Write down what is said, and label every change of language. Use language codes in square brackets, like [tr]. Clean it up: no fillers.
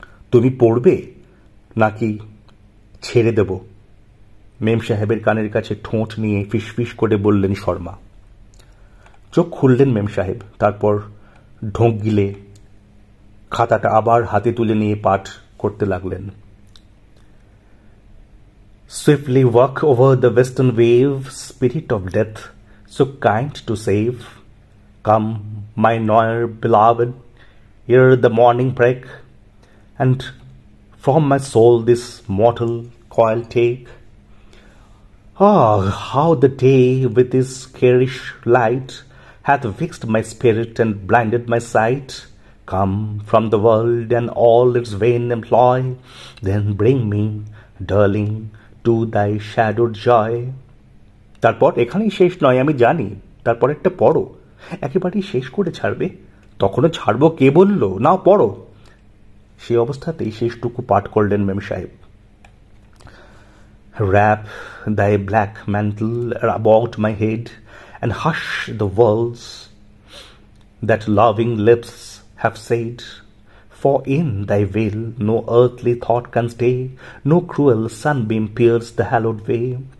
[bn] তুমি পড়বে নাকি ছেড়ে দেব? মেম সাহেবের কানের কাছে ঠোঁট নিয়ে ফিসফিস করে বললেন শর্মা। চোখ খুললেন মেম সাহেব। তারপর ঢোক গিলে খাতাটা আবার হাতে তুলে নিয়ে পাঠ করতে লাগলেন। [en] Swiftly walk over the western wave, spirit of death, so kind to save. Come, my ne'er beloved, ere the morning break, and from my soul this mortal coil take. Ah, how the day with his garish light hath fixed my spirit and blinded my sight. Come from the world and all its vain employ, then bring me, darling, to thy shadowed joy. [bn] তারপর এখানেই শেষ নয় আমি জানি, তারপর একটা পড়ো, একেবারেই শেষ করে ছাড়বে। তখনও ছাড়বো কে বলল, নাও পড়ো। সে অবস্থাতেই শেষটুকু পাঠ করলেন মেম সাহেব। [en] Wrap thy black mantle about my head, and hush the words that loving lips have said, for in thy veil no earthly thought can stay, no cruel sunbeam pierce the hallowed way.